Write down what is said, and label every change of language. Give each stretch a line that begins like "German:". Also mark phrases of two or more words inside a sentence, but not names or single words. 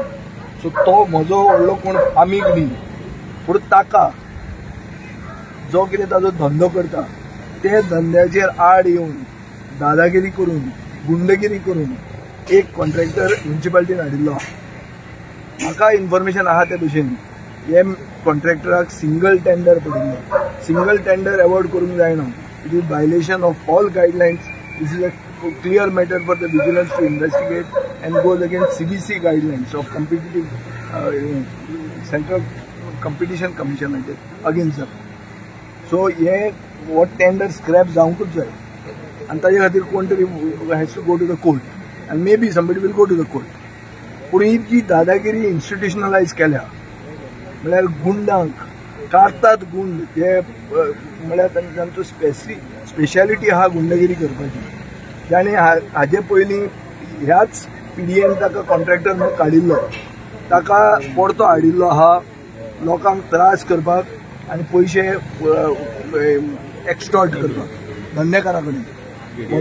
Konkani: सो तो म्हजो व्हडलो कोण आमीक न्ही पूण ताका जो कितें ताजो धंदो करता ते धंद्याचेर आड येवन दादागिरी करून गुंडगिरी करून एक कॉन्ट्रॅक्टर म्युनिसिपालिटीन हाडिल्लो. म्हाका इन्फॉर्मेशन आहा ते भशेन हे कॉन्ट्रॅक्टराक
English: single tender
Konkani: पडिल्लो.
English: single tender award
Konkani: करूंक जायना.
English: It is violation of all guidelines. This is a clear matter for the vigilance to investigate and goes against CBC guidelines of competitive Central Competition Commission against them. So what tender scrap
Konkani: जावंकूच जाय आनी ताजे खातीर कोण तरी
English: has to go to the court and maybe somebody will go to the court.
Konkani: पूण इतकी दादागिरी इन्स्टिट्यूशनलायज केल्या म्हळ्यार गुंडांक काडटात गुंड ते म्हळ्यार तांचो स्पेशालिटी आहा गुंडगिरी करपाची. आनी हाजे पयलीं ह्याच PDN ताका कॉन्ट्रॅक्टर म्हणून काडिल्लो ताका परतो हाडिल्लो आहा लोकांक त्रास करपाक आनी पयशे एक्सटॉर्ट करपाक धंदेकारा कडेन.